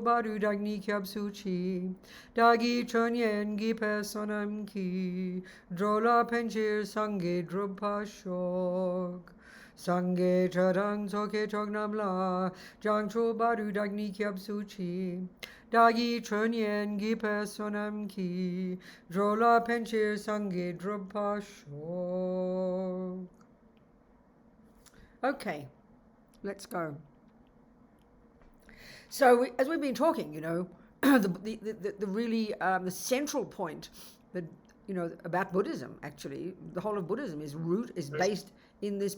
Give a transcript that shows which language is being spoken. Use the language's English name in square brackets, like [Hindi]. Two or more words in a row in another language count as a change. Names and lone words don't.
[Tibetan] བར་དུ་བདག་ནི་སྐྱབས་སུ་མཆི། བདག་གིས་ཆོས་ཉན་བགྱིས་པའི་བསོད་ནམས་ཀྱིས། འགྲོ་ལ་ཕན་ཕྱིར་སངས་རྒྱས་འགྲུབ་པར་ཤོག། སངས་རྒྱས་ཆོས་དང་ཚོགས་ཀྱི་མཆོག་རྣམས་ལ། བྱང་ཆུབ་བར་དུ་བདག་ནི་སྐྱབས་སུ་མཆི། བདག་གིས་ཆོས་ཉན་བགྱིས་པའི་བསོད་ནམས་ཀྱིས། འགྲོ་ལ་ཕན་ཕྱིར་སངས་རྒྱས་འགྲུབ་པར་ཤོག. [English] Okay, let's go. So as we've been talking, the really the central point that about Buddhism, actually the whole of Buddhism is based in this